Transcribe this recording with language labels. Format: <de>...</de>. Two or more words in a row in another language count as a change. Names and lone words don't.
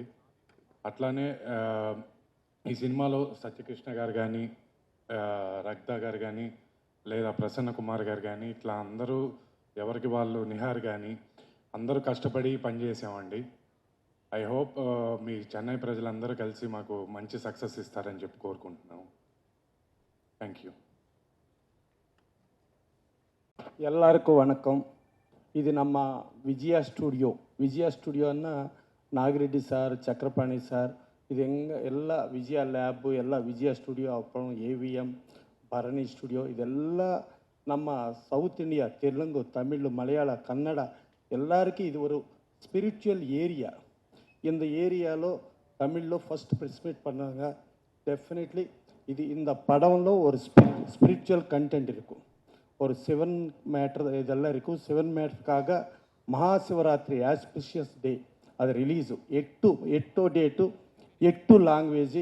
<te>అట్లానే ఈ సినిమాలో సత్యకృష్ణ గారు కానీ, రక్త గారు కానీ, లేదా ప్రసన్న కుమార్ గారు కానీ, ఇట్లా అందరూ ఎవరికి వాళ్ళు, నిహార్ కానీ అందరూ కష్టపడి పనిచేసామండి.</te> <en>I hope</en> <te>మీ చెన్నై ప్రజలందరూ కలిసి మాకు మంచి సక్సెస్ ఇస్తారని చెప్పి కోరుకుంటున్నాము.</te> <en>thank you.</en> <ta>எல்லாருக்கும் வணக்கம். இது நம்ம விஜயா ஸ்டுடியோன்னா நாகரெட்டி சார், சக்கரபாணி சார், இது எல்லா விஜயா லேபு, எல்லா விஜயா ஸ்டுடியோ, அப்புறம் ஏவிஎம், பரணி ஸ்டுடியோ, இதெல்லாம் நம்ம சவுத் இந்தியா, தெலுங்கு, தமிழ், மலையாள, கன்னடா எல்லாருக்கும் இது ஒரு</ta> <en>spiritual area.</en> <ta>இந்த ஏரியால தமிழ்ல</ta> <en>first press meet</en> <ta>பண்ணாங்க. டெஃபினெட்லி இது இந்த படம்లో ஒரு</ta> <en>spiritual content</en> <ta>இருக்கும், ஒரு சிவன் மேட்ரு இதெல்லாம் இருக்கும். சிவன் மேட்ருக்காக மகாசிவராத்திரி</ta> <en>auspicious day</en> <ta>அது</ta> <en>release 8 date 8 language.</en>